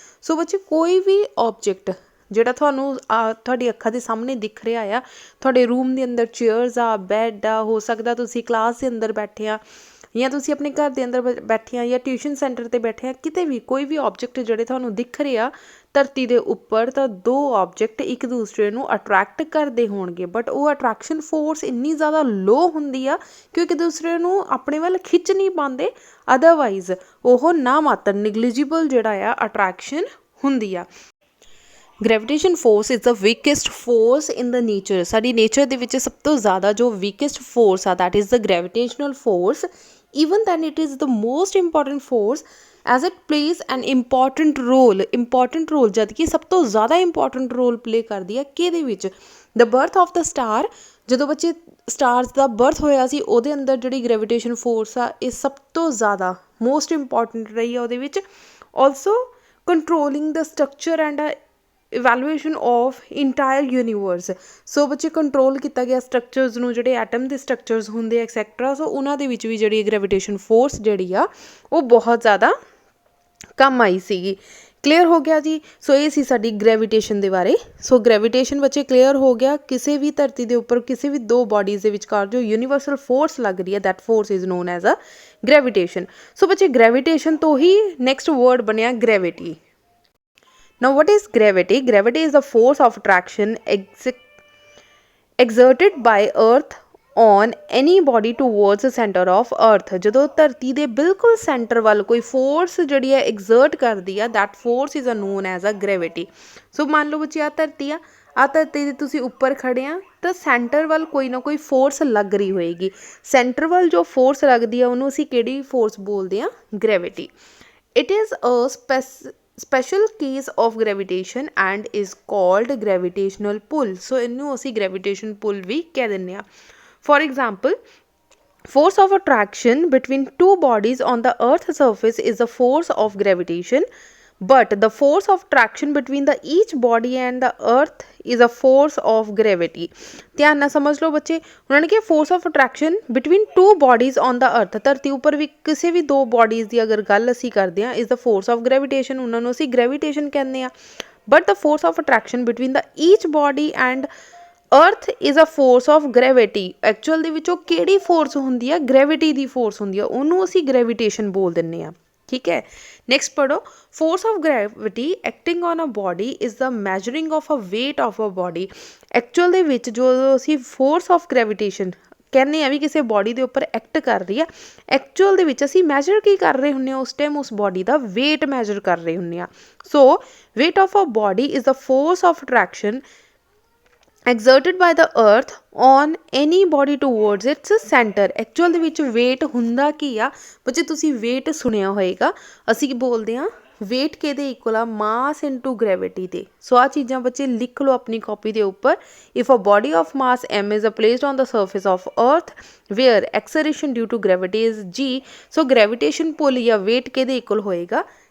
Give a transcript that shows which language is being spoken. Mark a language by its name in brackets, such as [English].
[Punjabi] ਸੋ ਬੱਚੇ ਕੋਈ ਵੀ ਆਬਜੈਕਟ ਜਿਹੜਾ ਤੁਹਾਨੂੰ ਤੁਹਾਡੀ ਅੱਖਾਂ ਦੇ ਸਾਹਮਣੇ ਦਿਖ ਰਿਹਾ ਆ, ਤੁਹਾਡੇ ਰੂਮ ਦੇ ਅੰਦਰ ਚੇਅਰਸ ਆ, ਬੈੱਡ ਆ, ਹੋ ਸਕਦਾ ਤੁਸੀਂ ਕਲਾਸ ਦੇ ਅੰਦਰ ਬੈਠੇ ਆ ਜਾਂ ਤੁਸੀਂ ਆਪਣੇ ਘਰ ਦੇ ਅੰਦਰ ਬੈਠੇ ਆ ਜਾਂ ਟਿਊਸ਼ਨ ਸੈਂਟਰ 'ਤੇ ਬੈਠੇ ਆ, ਕਿਤੇ ਵੀ ਕੋਈ ਵੀ ਆਬਜੈਕਟ ਜਿਹੜੇ ਤੁਹਾਨੂੰ ਦਿਖ ਰਹੇ ਆ ਧਰਤੀ ਦੇ ਉੱਪਰ, ਤਾਂ ਦੋ ਆਬਜੈਕਟ ਇੱਕ ਦੂਸਰੇ ਨੂੰ ਅਟਰੈਕਟ ਕਰਦੇ ਹੋਣਗੇ, ਬਟ ਉਹ ਅਟਰੈਕਸ਼ਨ ਫੋਰਸ ਇੰਨੀ ਜ਼ਿਆਦਾ ਲੋ ਹੁੰਦੀ ਆ ਕਿ ਇੱਕ ਦੂਸਰੇ ਨੂੰ ਆਪਣੇ ਵੱਲ ਖਿੱਚ ਨਹੀਂ ਪਾਉਂਦੇ। ਅਦਰਵਾਈਜ਼ ਉਹ ਨਾ ਮਾਤਰ ਨਿਗਲੀਜੀਬਲ ਜਿਹੜਾ ਆ ਅਟਰੈਕਸ਼ਨ ਹੁੰਦੀ ਆ। [English] Gravitation force is the weakest force in the nature. [Punjabi] ਸਾਡੀ ਨੇਚਰ ਦੇ ਵਿੱਚ ਸਭ ਤੋਂ ਜ਼ਿਆਦਾ ਜੋ ਵੀਕੈਸਟ ਫੋਰਸ ਆ [English] That is the gravitational force. even then it is the most important force as it plays an important role [Punjabi] ਜਦ ਕਿ ਸਭ ਤੋਂ ਜ਼ਿਆਦਾ ਇੰਪੋਰਟੈਂਟ ਰੋਲ ਪਲੇ ਕਰਦੀ ਹੈ ਕਿਹਦੇ ਵਿੱਚ? [English] The birth of the star. [Punjabi] ਜਦੋਂ ਬੱਚੇ ਸਟਾਰਸ ਦਾ ਬਰਥ ਹੋਇਆ ਸੀ ਉਹਦੇ ਅੰਦਰ ਜਿਹੜੀ ਗ੍ਰੈਵਿਟੇਸ਼ਨ ਫੋਰਸ ਆ ਇਹ ਸਭ ਤੋਂ ਜ਼ਿਆਦਾ ਮੋਸਟ ਇੰਪੋਰਟੈਂਟ ਰਹੀ ਆ ਉਹਦੇ ਵਿੱਚ। [English] Also controlling the structure and evaluation of entire universe. [Punjabi] ਸੋ ਬੱਚੇ ਕੰਟਰੋਲ ਕੀਤਾ ਗਿਆ ਸਟਰਕਚਰਸ ਨੂੰ, ਜਿਹੜੇ ਐਟਮ ਦੇ ਸਟਰਕਚਰਸ ਹੁੰਦੇ ਐਕਸੈਕਟਰਾ। ਸੋ ਉਹਨਾਂ ਦੇ ਵਿੱਚ ਵੀ ਜਿਹੜੀ ਗ੍ਰੈਵਿਟੇਸ਼ਨ ਫੋਰਸ ਜਿਹੜੀ ਆ ਉਹ ਬਹੁਤ ਜ਼ਿਆਦਾ ਕੰਮ ਆਈ ਸੀਗੀ। ਕਲੀਅਰ ਹੋ ਗਿਆ ਜੀ। ਸੋ ਇਹ ਸੀ ਸਾਡੀ ਗ੍ਰੈਵਿਟੇਸ਼ਨ ਦੇ ਬਾਰੇ। ਸੋ ਗ੍ਰੈਵਿਟੇਸ਼ਨ ਬੱਚੇ ਕਲੀਅਰ ਹੋ ਗਿਆ। ਕਿਸੇ ਵੀ ਧਰਤੀ ਦੇ ਉੱਪਰ ਕਿਸੇ ਵੀ ਦੋ ਬੋਡੀਜ਼ ਦੇ ਵਿਚਕਾਰ ਜੋ ਯੂਨੀਵਰਸਲ ਫੋਰਸ ਲੱਗ ਰਹੀ ਹੈ [English] That force is known as a gravitation. [Punjabi] ਸੋ ਬੱਚੇ ਗ੍ਰੈਵਿਟੇਸ਼ਨ ਤੋਂ ਹੀ ਨੈਕਸਟ ਵਰਡ ਬਣਿਆ gravity. [English] Now what is gravity? Gravity is the force of attraction exerted by earth on any body towards the center of earth। [Punjabi] ਜਦੋਂ ਧਰਤੀ ਦੇ ਬਿਲਕੁਲ centre ਵੱਲ ਕੋਈ force ਜਿਹੜੀ ਹੈ ਐਗਜ਼ਰਟ ਕਰਦੀ ਆ [English] that force is known as a gravity। [Punjabi] ਸੋ ਮੰਨ ਲਓ ਬੱਚੇ ਆਹ ਧਰਤੀ ਆ ਧਰਤੀ ਦੇ ਤੁਸੀਂ ਉੱਪਰ ਖੜੇ ਆ ਤਾਂ ਸੈਂਟਰ ਵੱਲ ਕੋਈ ਨਾ ਕੋਈ ਫੋਰਸ ਲੱਗ ਰਹੀ ਹੋਏਗੀ। ਸੈਂਟਰ ਵੱਲ ਜੋ ਫੋਰਸ ਲੱਗਦੀ ਆ ਉਹਨੂੰ ਅਸੀਂ ਕਿਹੜੀ ਫੋਰਸ ਬੋਲਦੇ ਆ? Gravity. [English] It is a special case of gravitation and is called gravitational pull। [Punjabi] ਸੋ ਇਹਨੂੰ ਅਸੀਂ gravitation pull ਵੀ ਕਹਿ ਦਿੰਦੇ ਹਾਂ। [English] For example, force of attraction between two bodies on the earth's surface is the force of gravitation, but the force of attraction between the each body and the earth is a force of gravity। [Punjabi] ਧਿਆਨ ਨਾਲ ਸਮਝ ਲਓ ਬੱਚੇ। ਉਹਨਾਂ ਨੇ ਕਿਹਾ [English] Force of attraction between two bodies on the earth. [Punjabi] ਧਰਤੀ ਉੱਪਰ ਵੀ ਕਿਸੇ ਵੀ ਦੋ ਬੋਡੀਜ਼ ਦੀ ਅਗਰ ਗੱਲ ਅਸੀਂ ਕਰਦੇ ਹਾਂ [English] Is the force of gravitation. [Punjabi] ਉਹਨਾਂ ਨੂੰ ਅਸੀਂ ਗ੍ਰੈਵਿਟੇਸ਼ਨ ਕਹਿੰਦੇ ਹਾਂ। [English] But the force of attraction between the each body and earth is a force of gravity. [Punjabi] Actual ਦੇ ਵਿੱਚ ਉਹ ਕਿਹੜੀ ਫੋਰਸ ਹੁੰਦੀ ਆ? ਗ੍ਰੈਵਿਟੀ ਦੀ ਫੋਰਸ ਹੁੰਦੀ ਆ, ਉਹਨੂੰ ਅਸੀਂ ਗ੍ਰੈਵਿਟੇਸ਼ਨ ਬੋਲ ਦਿੰਦੇ ਹਾਂ। ਠੀਕ ਹੈ। ਨੈਕਸਟ ਪੜ੍ਹੋ। [English] Force of gravity acting on a body is the measuring of a weight of a body. [Punjabi] Actual ਦੇ ਵਿੱਚ ਜੋ ਅਸੀਂ ਫੋਰਸ ਆਫ ਗ੍ਰੈਵਿਟੇਸ਼ਨ ਕਹਿੰਦੇ ਆ ਵੀ ਕਿਸੇ ਬੋਡੀ ਦੇ ਉੱਪਰ ਐਕਟ ਕਰ ਰਹੀ ਆ, ਐਕਚੁਅਲ ਦੇ ਵਿੱਚ ਅਸੀਂ ਮੈਜਰ ਕੀ ਕਰ ਰਹੇ ਹੁੰਦੇ ਹਾਂ ਉਸ ਟਾਈਮ? ਉਸ ਬੋਡੀ ਦਾ ਵੇਟ ਮੈਜਰ ਕਰ ਰਹੇ ਹੁੰਦੇ ਹਾਂ। [English] So weight of a body is the force of attraction exerted by the earth on any body towards its center। [Punjabi] Actual ਦੇ ਵਿੱਚ ਵੇਟ ਹੁੰਦਾ ਕੀ ਆ ਬੱਚੇ? ਤੁਸੀਂ ਵੇਟ ਸੁਣਿਆ ਹੋਏਗਾ। ਅਸੀਂ ਬੋਲਦੇ ਹਾਂ ਵੇਟ ਕਿਹਦੇ ਇਕੁਅਲ ਆ? ਮਾਸ ਇਨਟੂ ਗ੍ਰੈਵਿਟੀ ਦੇ। ਸੋ ਆਹ ਚੀਜ਼ਾਂ ਬੱਚੇ ਲਿਖ ਲਓ ਆਪਣੀ ਕਾਪੀ ਦੇ ਉੱਪਰ। [English] if a body of mass m is placed on the surface of earth where acceleration due to gravity is g, [Punjabi] so gravitation ਪੁੱਲ ਜਾਂ ਵੇਟ ਕਿਹਦੇ ਇਕੁਅਲ ਹੋਏਗਾ?